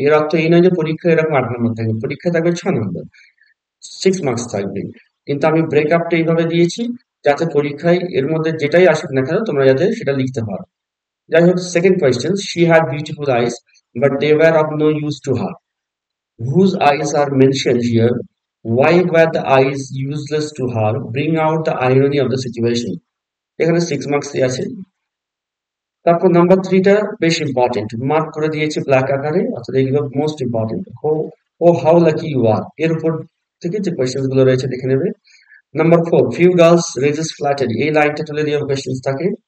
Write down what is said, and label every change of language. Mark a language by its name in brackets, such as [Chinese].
[Bangla] এর অর্থ এই নয় যে পরীক্ষায় এরকম 8 নম্বর থাকবে, পরীক্ষায় থাকবে 6 নম্বর, 6 মার্কস থাকবে। কিন্তু আমি ব্রেকআপটা এইভাবে দিয়েছি যাতে পরীক্ষায় এর মধ্যে যেটাই আসুক না কেন তোমরা যাতে সেটা লিখতে পারো। যাই হোক, [English] Second question, she had beautiful eyes but they were of no use to her, whose eyes are mentioned here. Why were the eyes useless to her? Bring out the irony of the situation. [Bangla] এখানে 6 marks আছে। তারপর number 3টা বেশ important, mark করে দিয়েছে black আকারে, অর্থাৎ এগুলো most important. [English] oh how lucky you are, [Bangla] এর উপর থেকে যে কোয়েশ্চেন গুলো রয়েছে দেখে নেবে। Number 4, [English] few girls raises flattery, [Bangla] এই লাইনটা তুলে দিয়ে কোয়েশ্চেন থাকে।